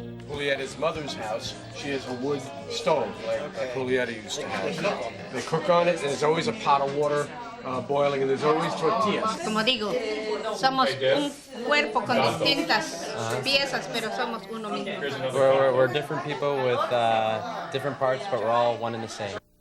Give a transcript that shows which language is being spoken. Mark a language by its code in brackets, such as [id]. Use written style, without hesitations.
[en] Julieta's mother's house, she has a wood stove like Julieta used to have. They cook on it, and there's always a pot of water boiling, and there's always tortillas. [es] Como digo, somos un cuerpo con distintas piezas, pero somos uno mismo. [en] We're different people with different parts, but we're all one and the same.